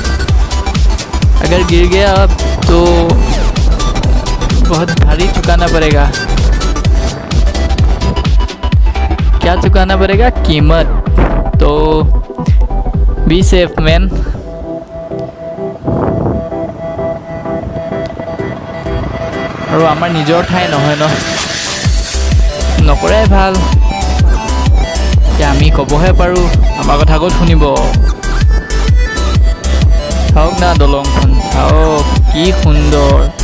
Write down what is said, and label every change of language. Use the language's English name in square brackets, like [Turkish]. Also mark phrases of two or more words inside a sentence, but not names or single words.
[Hindi] अगर गिर गया तो बहुत भारी चुकाना पड़ेगा। क्या चुकाना पड़ेगा? कीमत। तो [English] be safe man. [Assamese] আৰু আমাৰ নিজৰ ঠাই নহয় ন, নকৰাই ভাল। এতিয়া আমি ক'বহে পাৰোঁ, আমাৰ কথা ক'ত শুনিব। চাওক না দলংখন, চাওক কি সুন্দৰ।